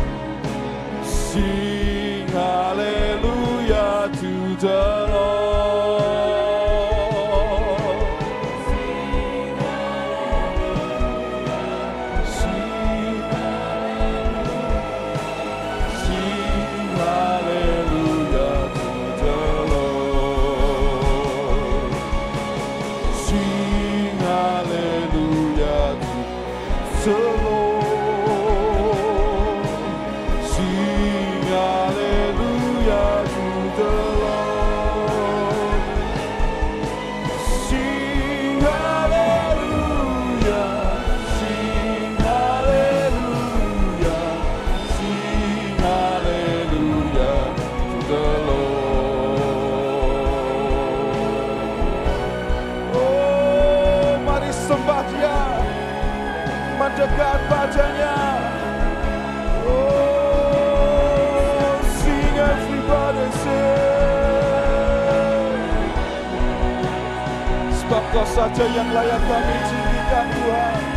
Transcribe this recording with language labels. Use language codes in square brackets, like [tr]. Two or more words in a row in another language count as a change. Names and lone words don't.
[en] Sing hallelujah to the Lord. Sing hallelujah. Sing hallelujah. Sing hallelujah to the Lord. Sing hallelujah to the Lord. Sing hallelujah to the Lord. Sing hallelujah. Sing hallelujah. Sing hallelujah to the Lord. [id] Oh, mari sembah Dia, mendekat padanya. [en] Oh, sing everybody sing. [id] Sebab Kau saja yang layak kami cintikan Tuhan.